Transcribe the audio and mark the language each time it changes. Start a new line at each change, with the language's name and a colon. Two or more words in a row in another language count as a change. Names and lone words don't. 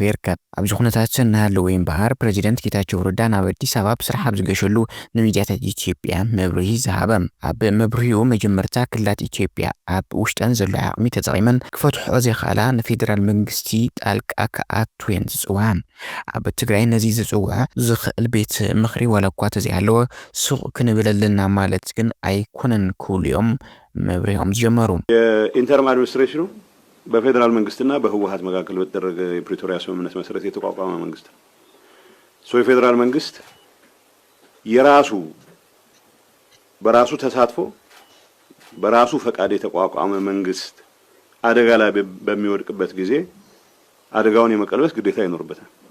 Tigrinya: ይርከብ ኣብዚ ኩነታት እናሃለወ እምበኣር ፕሬዚዳንት ጌታቸው ረዳ ናብ ኣዲስ ኣበባ ብስራሕ ኣብ ዝገሸሉ ንሚድያታት ኢትዮጵያ መብርሂ ዝሃበም ኣብ መብርሂኡ መጀመርታ ክልላት ኢትዮጵያ ኣብ ውሽጠን ዘሎ ዓቕሚ ተጠቒመን ክፈትሕኦ ዘይከኣላ ንፌደራል መንግስቲ ጣልቃ ከኣትወን ዝፅውዓ ኣብ ትግራይ ነዚ ዝፅውዕ ዝኽእል ቤት ምኽሪ ዋላ እኳ ተዘይሃለወ ሱቕ ክንብለልና ማለት ግን ኣይኮነን ክብሉ እዮም መብርሂኦም ዝጀመሩ
English: interim administration
Amharic: በፌደራል መንግስትና በህወሓት መካከል በተደረገ የፕሪቶሪያ ስምምነት መሰረት የተቋቋመ መንግስት ነው። የፌደራል መንግስት የራሱ በራሱ ተሳትፎ በራሱ ፈቃድ የተቋቋመ መንግስት አደጋ ላይ በሚወድቅበት ጊዜ አደጋውን የመቀልበስ ግዴታ ይኖርበታል።